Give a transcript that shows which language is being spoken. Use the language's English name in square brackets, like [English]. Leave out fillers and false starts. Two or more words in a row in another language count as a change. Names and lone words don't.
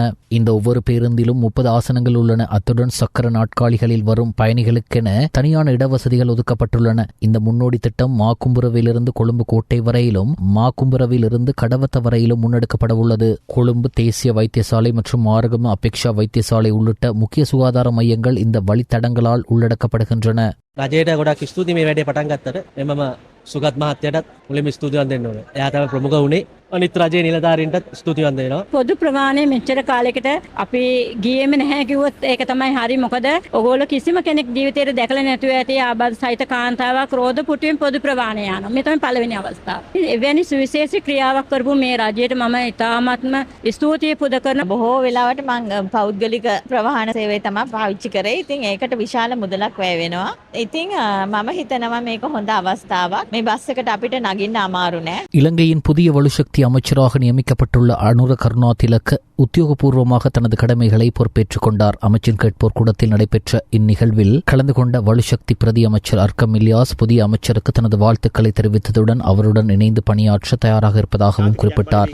[Tamil] இந்த ஒவ்வொரு பேருந்திலும் 30 ஆசனங்கள் உள்ளன. அத்துடன் சக்கர நாட்காலிகளில் வரும் பயணிகளுக்கென தனியான இடவசதிகள் ஒதுக்கப்பட்டுள்ளன. இந்த முன்னோடி திட்டம் மாக்கும்புரவிலிருந்து கொழும்பு கோட்டை வரையிலும், மாக்கும்புரவிலிருந்து கடவத்த வரையிலும் முன்னெடுக்கப்பட உள்ளது. கொழும்பு தேசிய வைத்தியசாலை மற்றும் மாரகம அபேக்ஷா வைத்தியசாலை உள்ளிட்ட முக்கிய சுகாதார மையங்கள் இந்த வழித்தடங்களால் உள்ளடக்கப்படுகின்றன. [Sinhala] රජයට ගොඩක් ස්තුතියි මේ වැඩේ පටන් ගත්තට. එමම සුගත් මහත්තයටත් මුලින්ම ස්තුතිවන්ත වෙන්න ඕනේ. එයා තමයි ප්‍රමුඛ වුණේ. අනිත් රජයේ නිලධාරීන්ටත් ස්තුතිවන්ත වෙනවා. පොදු ප්‍රමාණය මෙච්චර කාලයකට අපි ගියේම නැහැ කිව්වොත් ඒක තමයි හරි. මොකද ඔයගොල්ලෝ කිසිම කෙනෙක් ජීවිතේට දැකලා නැතුව ඇති ආබාධ සහිත කාන්තාවක් රෝද පුටුවෙන් පොදු ප්‍රවාහනය යනවා. මේ තමයි පළවෙනි අවස්ථාව. එවැනි සුවිශේෂී ක්‍රියාවක් කරපු මේ රජයට මම ඉතාමත්ම ස්තුතිය පුද කරන. බොහෝ වෙලාවට මම පෞද්ගලික ප්‍රවාහන සේවය තමයි පාවිච්චි කරේ. ඉතින් ඒකට විශාල මුදලක් වැය වෙනවා. ඉතින් මම හිතනවා මේක හොඳ අවස්ථාවක්. මේ බස් එකට අපිට නගින්න අමාරු නෑ. [Tamil] இலங்கையின் புதிய வலுசக்தி அமைச்சராக நியமிக்கப்பட்டுள்ள அனுர கருணாதிலக்க உத்தியோகபூர்வமாக தனது கடமைகளை பொறுப்பேற்றுக் கொண்டார். அமைச்சின் கேட்போர் கூடத்தில் நடைபெற்ற இந்நிகழ்வில் கலந்து கொண்ட வலுசக்தி பிரதி அமைச்சர் அர்க்கம் இல்யாஸ் புதிய அமைச்சருக்கு தனது வாழ்த்துக்களை தெரிவித்ததுடன் அவருடன் இணைந்து பணியாற்ற தயாராக இருப்பதாகவும் குறிப்பிட்டார்.